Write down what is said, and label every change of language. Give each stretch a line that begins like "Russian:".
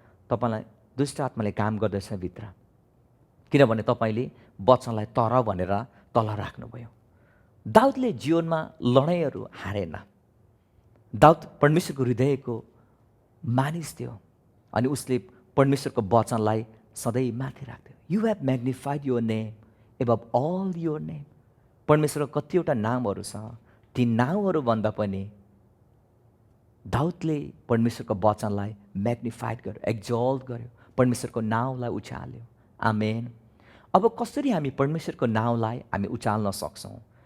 Nepali: तपाईँलाई दुष्ट आत्माले काम गर्दैछ भित्र, किनभने तपाईँले वचनलाई तर भनेर तल राख्नुभयो। दाउदले जीवनमा लडाइँहरू हारेन। दाउद परमेश्वरको हृदयको मानिस थियो अनि उसले परमेश्वरको वचनलाई सधैँ माथि राख्थ्यो।
English: You have magnified your name above all your name.
Nepali: परमेश्वरको कतिवटा नामहरू छ, ती नामहरू भन्दा पनि दाउदले परमेश्वरको वचनलाई म्याग्निफाइड गर्यो, एक्जल्ट गर्यो, परमेश्वरको नाउँलाई उचाल्यो। आमेन। अब कसरी हामी परमेश्वरको नाउँलाई हामी उचाल्न सक्छौँ?